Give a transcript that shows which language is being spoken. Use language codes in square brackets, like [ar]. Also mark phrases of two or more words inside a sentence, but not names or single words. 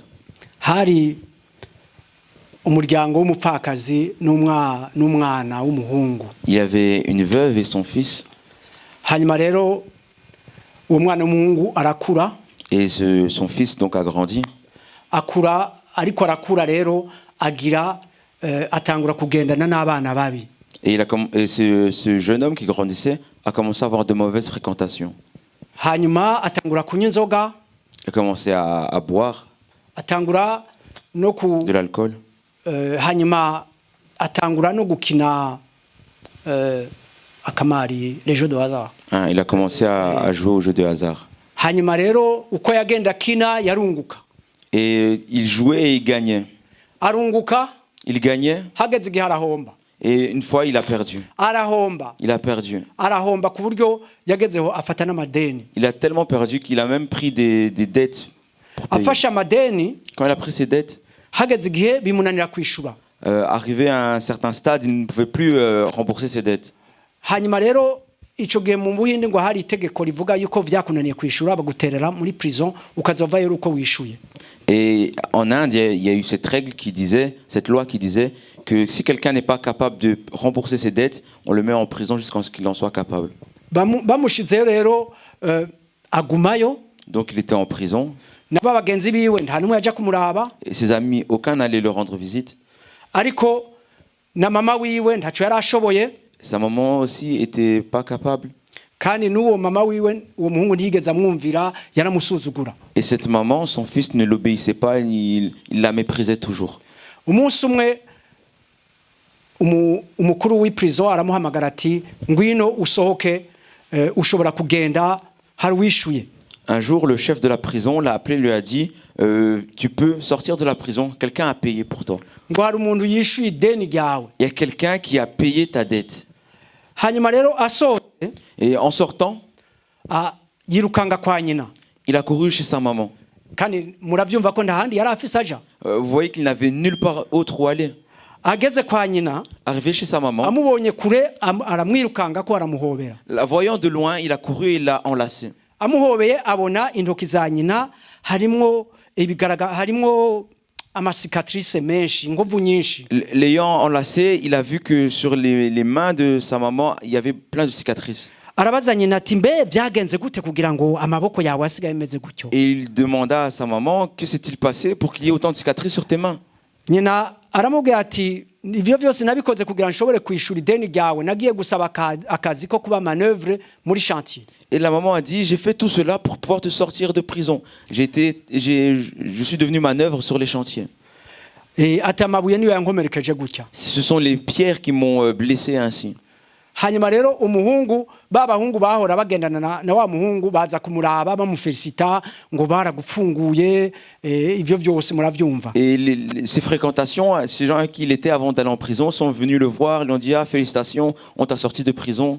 [rn] hari umuryango w'umupfakazi n'umwana w'umuhungu. [fr] Il y avait une veuve et son fils. [rn] Hanyuma rero uwo mwana w'umuhungu arakura. [fr] Et son fils donc a grandi. [rn] Ariko arakura rero agira atangura kugendana n'abana babi. [fr] Et ce jeune homme qui grandissait a commencé à avoir de mauvaises fréquentations. [rn] Hanyuma atangura kunywa inzoga. [fr] Il a commencé à boire [rn] Atangura no [fr] de l'alcool. [rn] Hanyuma atangura no gukina akamari, [fr] les jeux de hasard. Hein, il a commencé à jouer aux jeux de hasard. [rn] Hanyuma rero uko yagenda kina yarunguka. [fr] Et il jouait et il gagnait. [rn] Arunguka. [fr] Il gagnait. [rn] Hageze igihe arahomba. [fr] Et une fois, il a perdu. [rn] Arahomba. [fr] Il a perdu. [rn] Arahomba ku buryo yagezeho afata n'amadeni. [fr] Il a tellement perdu qu'il a même pris des dettes. [rn] Afashe amadeni. [fr] Quand il a pris ses dettes, [rn] hageze igihe bimunanira kwishura. [fr] Arrivé à un certain stade, il ne pouvait plus rembourser ses dettes. [rn] Hanyuma rero ico gihe mu Buhinde ngo hari itegeko rivuga yuko vyakunaniye kwishura baguterera muri prison ukazovayo uko wishuye. [fr] Et en Inde, il y a eu cette règle qui disait, cette loi qui disait que si quelqu'un n'est pas capable de rembourser ses dettes, on le met en prison jusqu'à ce qu'il en soit capable. [rn] Bamushizeyo rero agumayo. [fr] Donc il était en prison. [rn] Naba bagenzi biwe nta numwe yaja kumuraba. [fr] Et ses amis, aucun n'allait le rendre visite. [rn] Ariko na mama wiwe ntaco yarashoboye. [fr] Sa maman aussi était pas capable. [rn] Kandi n'uwo mama wiwe uwo muhungu ntiyigeze amwumvira, yaramusuzugura. [fr] Et cette maman, son fils ne l'obéissait pas, il la méprisait toujours. [rn] Umunsi umwe umukuru w'iprison aramuhamagara ati ngwino usohoke, ushobora kugenda hari wishuye. [fr] Un jour, le chef de la prison l'a appelé, lui a dit tu peux sortir de la prison, quelqu'un a payé pour toi. [rn] Ngo hari umuntu yishuye ideni ryawe. [fr] Il y a quelqu'un qui a payé ta dette. [rn] Hanyuma rero asohotse. [fr] Et en sortant, [rn] yirukanga kwa nyina. [fr] Il a couru chez sa maman. [rn] Kandi muravyumva ko ndahandi yari afise aja. [fr] Vous voyez qu'il n'avait nulle part autre où aller. [rn] Ageze kwa nyina. [fr] Arrivé chez sa maman. [rn] Amubonye kure aramwirukanga ko aramuhobera. [fr] La voyant de loin, il a couru et il l'a enlacé. [rn] Amuhobeye abona intoki za nyina harimwo amasicatrice menshi, ngovu nyinshi. [fr] L'ayant enlacé, il a vu que sur les mains de sa maman, il y avait plein de cicatrices. [rn] Arabaza nyina ati mbe vyagenze gute kugira ngo amaboko yawe asigaye meze gutyo. [fr] Et il demanda à sa maman que s'est-il passé pour qu'il y ait autant de cicatrices sur tes mains. [rn] Nyina aramubwira ati ivyo vyose nabikoze kugira nshobore kwishura ideni ryawe, nagiye gusaba akazi ko kuba manœuvre muri chantier. [fr] Et la maman a dit j'ai fait tout cela pour pouvoir te sortir de prison. Je suis devenu manœuvre sur les chantiers. [rn] Ati amabuye niyo yankomerekeje gutya. [fr] Ce sont les pierres qui m'ont blessé ainsi. [rn] hanyuma rero umuhungu babahungu bahora bagendana na wa muhungu baza kumuraba bamufelicita ngo baragupfunguye ivyo byose muravyumva. [fr] Et ces fréquentations, ces gens qui il était avant d'aller en prison sont venus le voir, lui ont dit ah félicitations, on t'a sorti de prison.